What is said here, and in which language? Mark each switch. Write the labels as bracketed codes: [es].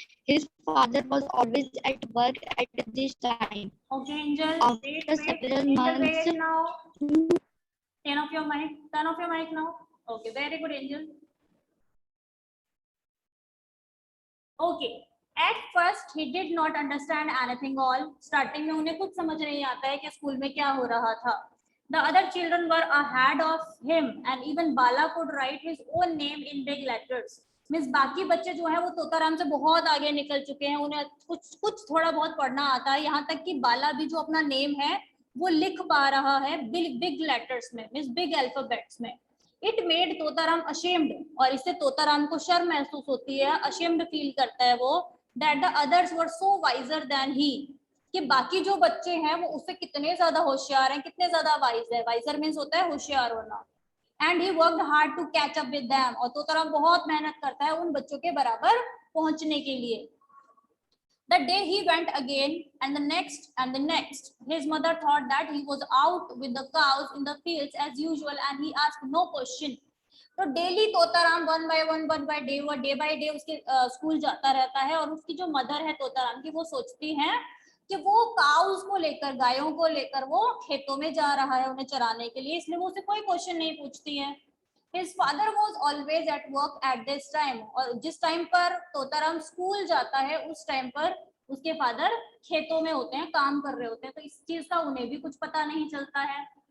[en] His father was always at work at this time. Okay, Angel. After several Angel, months, wait now. Turn off your mic. Turn off your mic now. Okay, very good, Angel. Okay. At first, he did not understand anything all. [hi] Starting में उन्हें कुछ समझ नहीं आता है कि school में क्या हो रहा था. [en] The other children were ahead of him, and even Bala could write his own name in big letters. [hi] Means बाकी बच्चे जो है वो तोताराम से बहुत आगे निकल चुके हैं, उन्हें कुछ कुछ थोड़ा बहुत पढ़ना आता है. यहाँ तक कि बाला भी जो अपना नेम है वो लिख पा रहा है बिग बिग लेटर्स में, मीन्स बिग अल्फाबेट्स में. [en] it made Totaram ashamed, [hi] और इससे तोताराम को शर्म महसूस होती है, अशेम्ड फील करता है वो, [en] that the others were so wiser than he, [hi] कि बाकी जो बच्चे हैं वो उससे कितने ज्यादा होशियार हैं, कितने ज्यादा वाइज है. वाइजर मीन्स होता है होशियार होना. [en] and he worked hard to catch up with them, [hi] और तोताराम बहुत मेहनत करता है उन बच्चों के बराबर पहुंचने के लिए. [en] The day he went again, and the next, his mother thought that he was out with the cows in the fields as usual, and he asked no question. [hi] तो daily Totaram one by day by day उसके school जाता रहता है, और उसकी जो mother है तोताराम की वो सोचती है कि वो काउस को लेकर, गायों को लेकर वो खेतों में जा रहा है उन्हें चराने के लिए, इसलिए वो उसे कोई क्वेश्चन नहीं पूछती है. [en] His father was always at work at this time, [hi] और जिस टाइम पर तोताराम स्कूल जाता है उस टाइम पर उसके फादर खेतों में होते हैं, काम कर रहे होते हैं, तो इस चीज का उन्हें भी कुछ पता नहीं चलता है.